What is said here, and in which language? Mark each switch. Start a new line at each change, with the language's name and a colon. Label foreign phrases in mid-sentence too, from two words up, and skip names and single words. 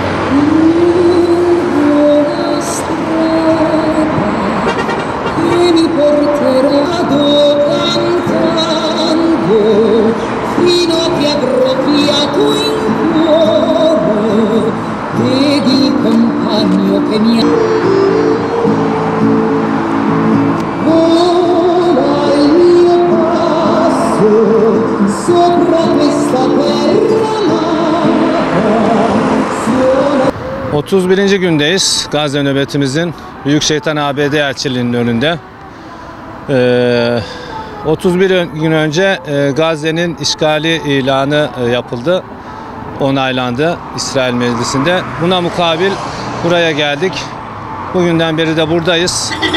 Italian: una strada che mi porterà cantando fino a che avrò fiato in cuore ed il compagno che mi ha. Vola il mio passo sopra questa terra amata.
Turkish: 31. gündeyiz Gazze nöbetimizin Büyük Şeytan ABD Elçiliği'nin önünde. 31 gün önce Gazze'nin işgali ilanı yapıldı, onaylandı İsrail Meclisi'nde. Buna mukabil buraya geldik. Bugünden beri de buradayız.